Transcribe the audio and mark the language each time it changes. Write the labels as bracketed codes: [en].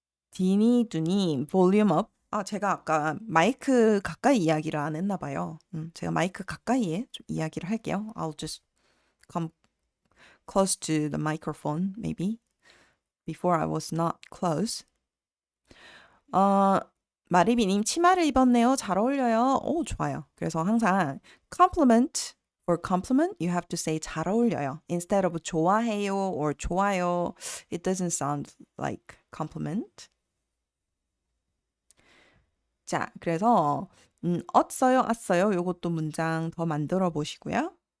[ko] 디니두님, 볼륨업. 제가 아까 마이크 가까이 이야기를 안 했나 봐요. 제가 마이크 가까이에 좀 이야기를 할게요. [en] I'll just come close to the microphone, maybe. Before I was not close. [ko] 마리비님, 치마를 입었네요. 잘 어울려요. 좋아요. 그래서 항상 [en] compliment or compliment, you have to say [ko] 잘 어울려요. [en] Instead of 좋아해요 or 좋아요, it doesn't sound like compliment. [ko] 자, 그래서 었어요, 았어요. 요것도 문장 더 만들어 보시고요.